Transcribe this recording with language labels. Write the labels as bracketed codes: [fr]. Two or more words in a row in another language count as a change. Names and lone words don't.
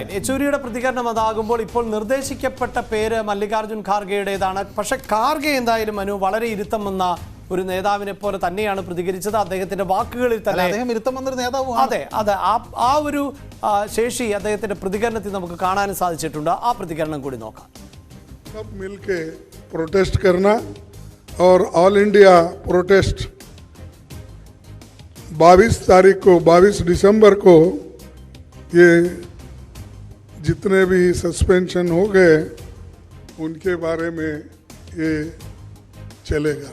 [ml] യെച്ചൂരിയുടെ പ്രതികരണം അതാകുമ്പോൾ ഇപ്പോൾ നിർദ്ദേശിക്കപ്പെട്ട പേര് മല്ലികാർജ്ജുൻ ഖാർഗെയുടേതാണ്. പക്ഷെ ഖാർഗെ എന്തായാലും മനു വളരെ ഇരുത്തം വന്ന ഒരു നേതാവിനെ പോലെ തന്നെയാണ് പ്രതികരിച്ചത്. അദ്ദേഹത്തിന്റെ വാക്കുകളിൽ തന്നെ അദ്ദേഹം ഇരുത്തം വന്നൊരു നേതാവ്. അതെ അതെ, ആ ഒരു ശേഷി അദ്ദേഹത്തിന്റെ പ്രതികരണത്തിൽ നമുക്ക് കാണാനും സാധിച്ചിട്ടുണ്ട്. ആ പ്രതികരണം കൂടി നോക്കാം. [hi] सब मिलके प्रोटेस्ट करना और [en] all India protest [hi] 22 दिसंबर को ये जितने भी सस्पेंशन हो गए उनके बारे में ये चलेगा.